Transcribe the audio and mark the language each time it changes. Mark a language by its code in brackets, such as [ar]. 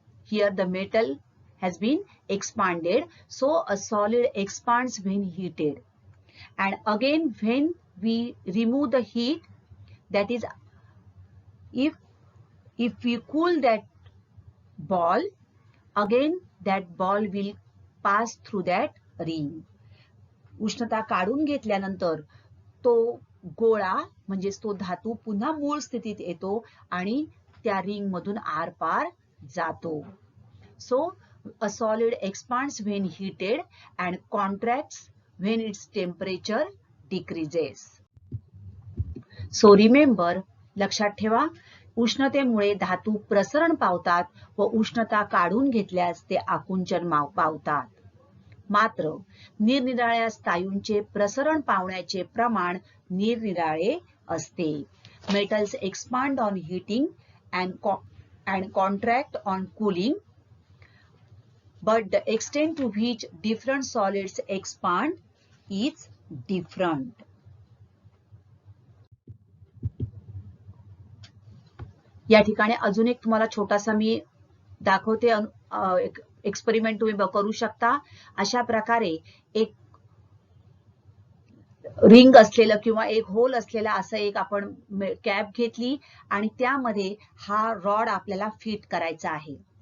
[en] Here the metal has been expanded. So a solid expands when heated. And again, when we remove the heat, that is, if we cool that ball, again that ball will pass through that ring. [mr] उष्णता काढून घेतल्यानंतर तो गोळा म्हणजेच तो धातू पुन्हा मूळ स्थितीत येतो आणि त्या रिंग मधून आरपार जातो. [en] So a solid expands when heated and contracts when its temperature decreases. So remember, [mr] लक्षात ठेवा, उष्णतेमुळे धातू प्रसरण पावतात व उष्णता काढून घेतल्यास ते आकुंचन पावतात. मात्र निरनिराळ्या स्थायूंचे प्रसरण पावण्याचे प्रमाण निरनिराळे असते. [en] Metals expand on heating and contract on cooling, but the extent to which different solids expand is different. [mr] या ठिकाणी अजून एक तुम्हाला छोटासा मी दाखवते एक्सपेरिमेंट तुम्ही करू शकता. अशा प्रकारे एक रिंग असलेलं किंवा एक होल असलेला असं एक आपण कॅप घेतली आणि त्यामध्ये हा रॉड आपल्याला फिट करायचा आहे.